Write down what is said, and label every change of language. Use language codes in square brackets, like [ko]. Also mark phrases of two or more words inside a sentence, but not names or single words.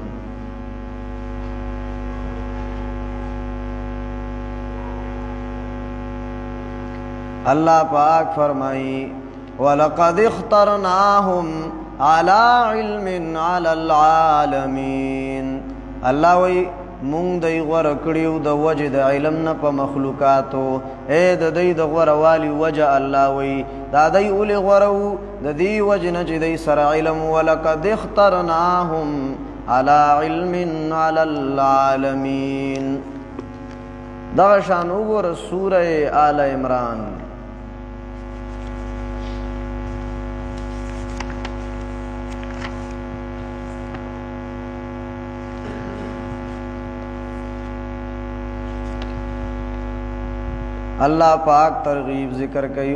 [ps] اللہ پاک فرمائی [ar] وَلَقَدِ اخْتَرْنَاهُمْ عَلَىٰ عِلْمٍ عَلَى الْعَالَمِينَ. [ps] اللہ وی مونږ دی غوره کړیو د وجه د علم نه په مخلوقاتو. اے د دی د غوره والی وجه الله وی دا دی اولی غوره د دی وجه نه چې دی سره علم. [ar] ولقد اخترناهم علی علم علی العالمین. [ps] دغه شان وګوره سوره آل عمران اللہ پاک ترغیب ذکر کئی.